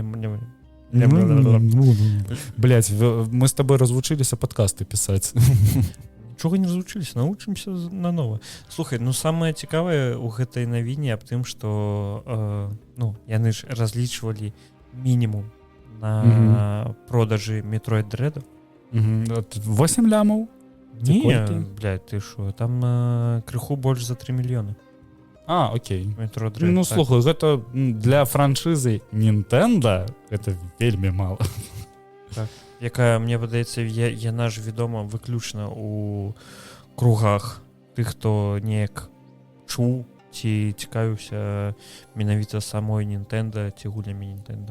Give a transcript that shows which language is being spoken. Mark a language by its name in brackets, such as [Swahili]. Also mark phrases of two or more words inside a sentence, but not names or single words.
[Belarusian] Блядь, мы з табой развучыліся падкасты пісаць. Нічога не развучыліся, навучымся нанова. Слухай, ну самае цікавае ў гэтай навіне аб тым, што яны ж разлічвалі мінімум на продажы Metroid Dread. 8 лямаў? Не, блядь, ты шо, там крыху больш за 3 мільёны. Окей. Metroid Dread. Ну, так. слухай, гэта для франшызы Nintendo гэта вельмі мала. Так. Якая, мне падаецца, яна ж вядома выключна ў кругах тых, хто неяк чуў ці цікавіўся менавіта самой Nintendo ці гульнямі Nintendo.